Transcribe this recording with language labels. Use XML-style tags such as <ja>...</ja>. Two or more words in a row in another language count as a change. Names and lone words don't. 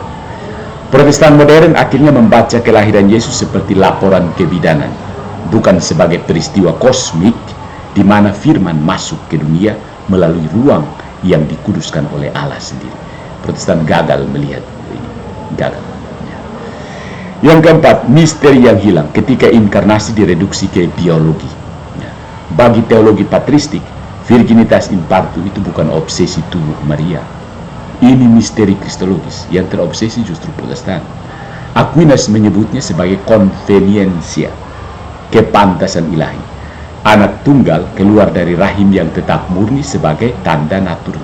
<id>Protestan modern akhirnya membaca kelahiran Yesus seperti laporan kebidanan, bukan sebagai peristiwa kosmik di mana firman masuk ke dunia melalui ruang yang dikuduskan oleh Allah sendiri. Protestan gagal melihat ini, gagal. Ya. Yang keempat, misteri yang hilang ketika inkarnasi direduksi ke biologi. Ya. Bagi teologi patristik,</id> <la>virginitas in partu</la> <id>itu bukan obsesi tubuh Maria. Ini misteri kristologis yang terobsesi justru Protestan. Aquinas menyebutnya sebagai konveniencia, kepantasan ilahi. Anak tunggal keluar dari rahim yang tetap murni sebagai tanda natural.</id>